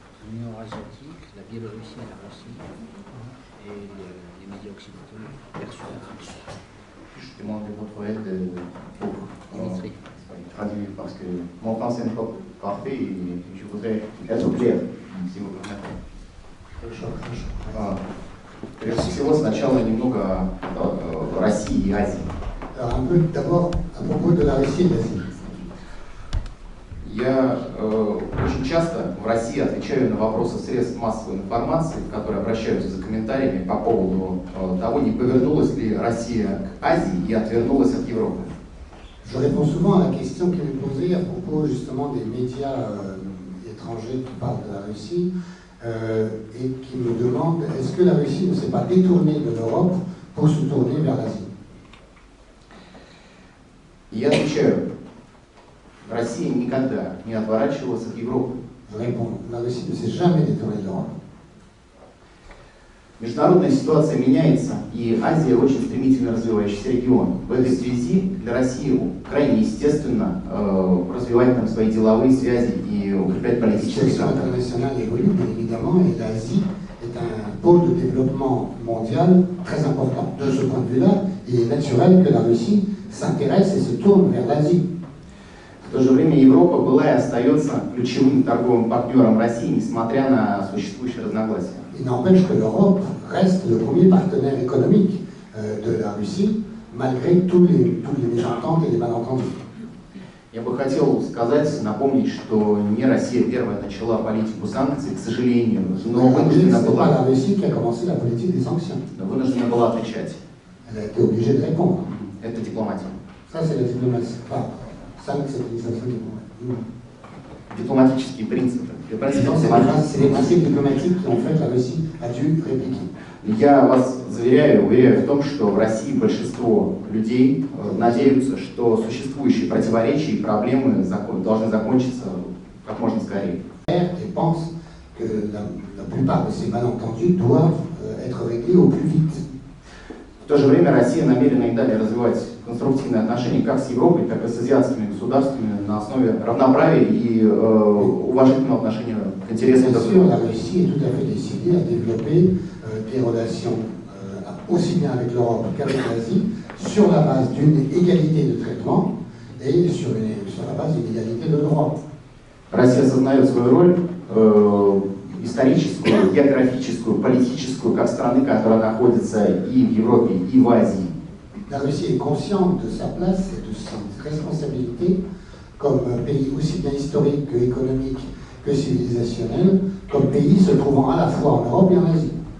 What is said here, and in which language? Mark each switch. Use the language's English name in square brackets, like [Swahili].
[French] L'Union eurasiatique, la Biélorussie et la Russie, et les médias occidentaux perçus la Russie. Je demande votre aide pour traduire, parce que mon français n'est pas parfait et je voudrais être clair, si vous permettez. [Russian] Хорошо, хорошо. Прежде всего, сначала немного России и Азии. [French] Alors, un peu d'abord à propos de la Russie et de l'Asie. [Russian] Я очень часто в России отвечаю на вопросы средств массовой информации, которые обращаются за комментариями по поводу того, не повернулась ли Россия к Азии и отвернулась от Европы. [French] Je réponds souvent à la question qui m'est posée à propos justement des médias étrangers qui parlent de la Russie et qui me demandent est-ce que la Russie ne s'est pas détournée de l'Europe pour se tourner vers l'Asie? [Russian] И я отвечаю, Россия никогда не отворачивалась от Европы. [French] Je réponds, la Russie ne s'est jamais détournée de l'Europe. [Russian] Международная ситуация меняется, и Азия очень стремительно развивающийся регион. В этой связи для России крайне естественно развивать там свои деловые связи и укреплять политические [French] La situation internationale évolue, bien évidemment, et l'Asie est un pôle de développement mondial très important. De ce point de vue-là, il est naturel que la Russie s'intéresse et se tourne vers l'Asie. [Russian] В то же время Европа была и остается ключевым торговым партнером России, несмотря на существующие разногласия. [French] Il n'empêche que l'Europe reste le premier partenaire économique de la Russie, malgré toutes les mésententes et les malentendus. [Russian] Я бы хотел сказать, напомнить, что не Россия первая начала политику санкций, к сожалению, но вынуждена [French] C'est pas la [Russian] была [French] Russie qui a commencé la politique des sanctions. [Russian] отвечать. [French] Elle a été obligée de répondre. [Russian] Это дипломатия. [French] Ça, c'est la diplomatie. Enfin, ça, c'est l'utilisation diplomatique. [Russian] Дипломатические принципы. [French] C'est les principes diplomatiques qui ont fait que la Russie a dû répliquer. [Russian] Я вас уверяю в том, что в России большинство людей надеются, что существующие противоречия и проблемы должны закончиться как можно скорее. [French] Et pensent que la plupart de ces malentendus doivent être réglés au plus vite. [Russian] В то же время Россия намерена и далее развивать конструктивные отношения как с Европой, так и с азиатскими государствами на основе равноправия и уважительного отношения к интересам [French] Bien [Russian] друг [French] sûr, [Russian] друга. [French] la Russie est tout à fait décidée à développer des relations aussi bien avec l'Europe qu'avec l'Asie sur la base d'une égalité de traitement et sur la base d'une égalité de droit. [Russian] Россия осознает свою роль историческую, географическую, политическую, как страны, которая находится и в Европе, и в Азии. [French] La Russie est consciente de sa place et de sa responsabilité comme pays aussi bien historique que économique que civilisationnel, comme pays se trouvant à la fois en Europe et en Asie.